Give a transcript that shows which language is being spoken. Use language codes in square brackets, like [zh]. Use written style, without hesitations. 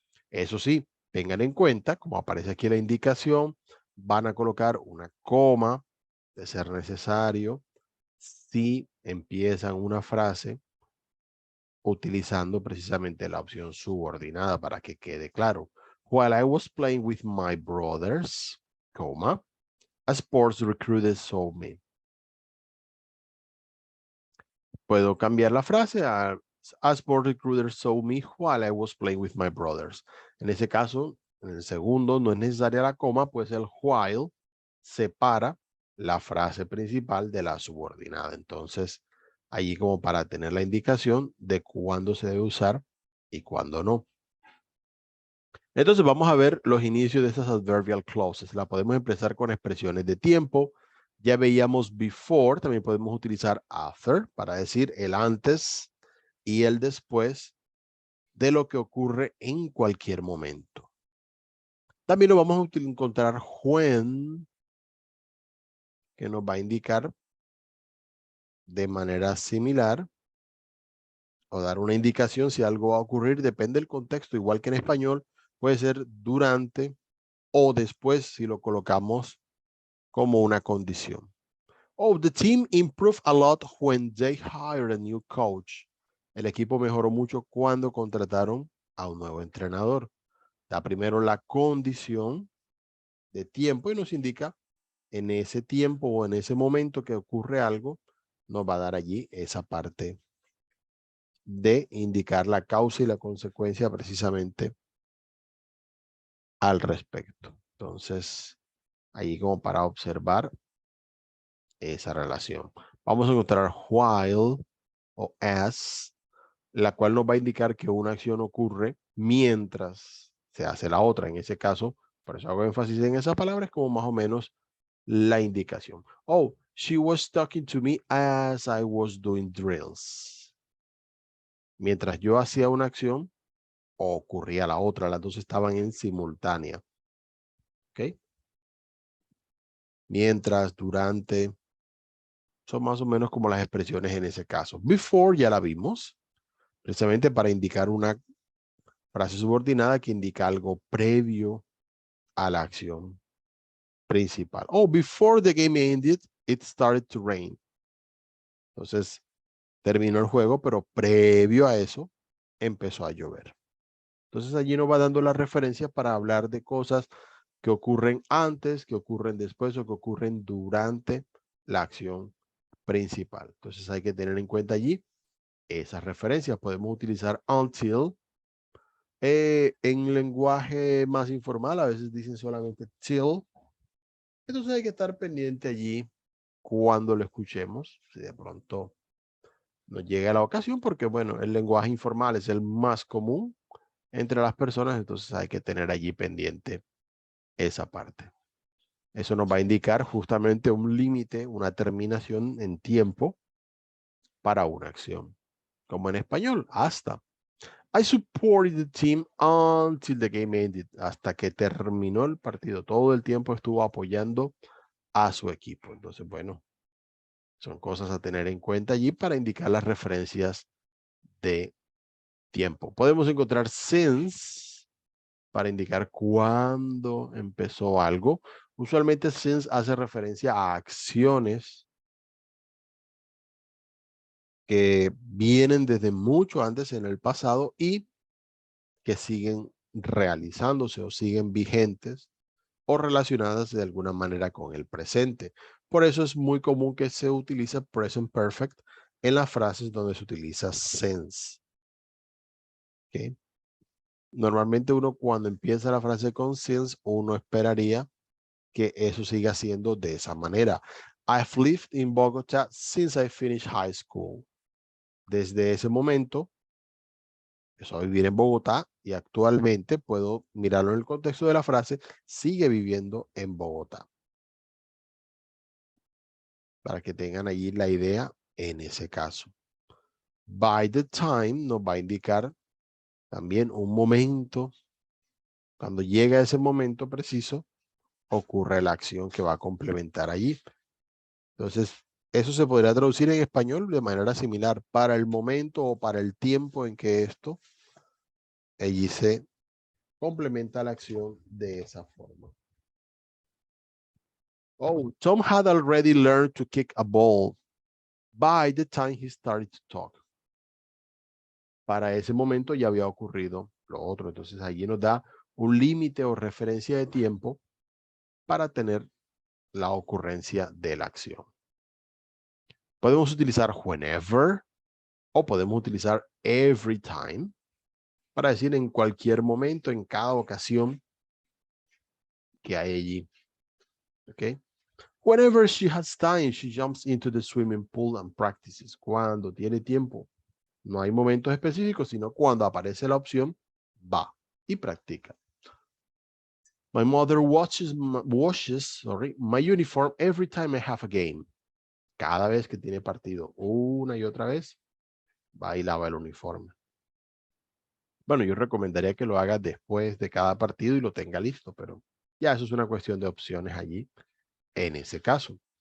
[es] Eso sí, tengan en cuenta, como aparece aquí la indicación, van a colocar una coma de ser necesario si empiezan una frase utilizando precisamente la opción subordinada para que quede claro. [en] While I was playing with my brothers, [es] coma, [en] a sports recruiter saw me. [es] Puedo cambiar la frase a [en] sport recruiter saw me while I was playing with my brothers. [es] En ese caso, en el segundo no es necesaria la coma, pues el while separa la frase principal de la subordinada. Entonces, allí como para tener la indicación de cuándo se debe usar y cuándo no. Entonces vamos a ver los inicios de estas [en] adverbial clauses. [es] La podemos empezar con expresiones de tiempo. Ya veíamos before, también podemos utilizar after para decir el antes y el después de lo que ocurre en cualquier momento. También lo vamos a encontrar when, que nos va a indicar de manera similar o dar una indicación si algo va a ocurrir, depende del contexto, igual que en español, puede ser durante o después si lo colocamos como una condición. [en] Oh, the team improved a lot when they hired a new coach. [es] El equipo mejoró mucho cuando contrataron a un nuevo entrenador. Da primero la condición de tiempo y nos indica en ese tiempo o en ese momento que ocurre algo, nos va a dar allí esa parte de indicar la causa y la consecuencia precisamente al respecto. Entonces, ahí como para observar esa relación. Vamos a encontrar while o as, la cual nos va a indicar que una acción ocurre mientras se hace la otra. En ese caso, por eso hago énfasis en esa palabra, es como más o menos la indicación. [en] Oh, she was talking to me as I was doing drills. [es] Mientras yo hacía una acción, ocurría la otra. Las dos estaban en simultánea. ¿Ok? Mientras, durante, son más o menos como las expresiones en ese caso. Before ya la vimos, precisamente para indicar una Frase subordinada que indica algo previo a la acción principal. [en] Oh, before the game ended, it started to rain. [es] Entonces, terminó el juego, pero previo a eso, empezó a llover. Entonces, allí nos va dando la referencia para hablar de cosas que ocurren antes, que ocurren después o que ocurren durante la acción principal. Entonces, hay que tener en cuenta allí esas referencias. Podemos utilizar until. En lenguaje más informal, a veces dicen solamente till. Entonces hay que estar pendiente allí cuando lo escuchemos, si de pronto nos llega la ocasión, porque bueno, el lenguaje informal es el más común entre las personas, entonces hay que tener allí pendiente esa parte. Eso nos va a indicar justamente un límite, una terminación en tiempo para una acción. Como en español, hasta. [en] I supported the team until the game ended. [es] Hasta que terminó el partido. Todo el tiempo estuvo apoyando a su equipo. Entonces, bueno, son cosas a tener en cuenta allí para indicar las referencias de tiempo. Podemos encontrar since para indicar cuándo empezó algo. Usualmente since hace referencia a acciones que vienen desde mucho antes en el pasado y que siguen realizándose o siguen vigentes o relacionadas de alguna manera con el presente. Por eso es muy común que se utilice present perfect en las frases donde se utiliza since. ¿Okay? Normalmente uno cuando empieza la frase con since, uno esperaría que eso siga siendo de esa manera. [en] I've lived in Bogotá since I finished high school. [es] Desde ese momento, empezó a vivir en Bogotá y actualmente puedo mirarlo en el contexto de la frase, sigue viviendo en Bogotá. Para que tengan allí la idea en ese caso. [en] By the time [es] nos va a indicar también un momento. Cuando llega ese momento preciso, ocurre la acción que va a complementar allí. Entonces, eso se podría traducir en español de manera similar. Para el momento o para el tiempo en que esto, allí se complementa la acción de esa forma. [en] Oh, Tom had already learned to kick a ball by the time he started to talk. [es] Para ese momento ya había ocurrido lo otro. Entonces allí nos da un límite o referencia de tiempo para tener la ocurrencia de la acción. Podemos utilizar whenever o podemos utilizar every time para decir en cualquier momento, en cada ocasión que hay allí. ¿Ok? [en] Whenever she has time, she jumps into the swimming pool and practices. [es] Cuando tiene tiempo. No hay momentos específicos, sino cuando aparece la opción, va y practica. [en] My mother washes my uniform every time I have a game. [es] Cada vez que tiene partido, una y otra vez, va y lava el uniforme. Bueno, yo recomendaría que lo haga después de cada partido y lo tenga listo, pero ya eso es una cuestión de opciones allí en ese caso.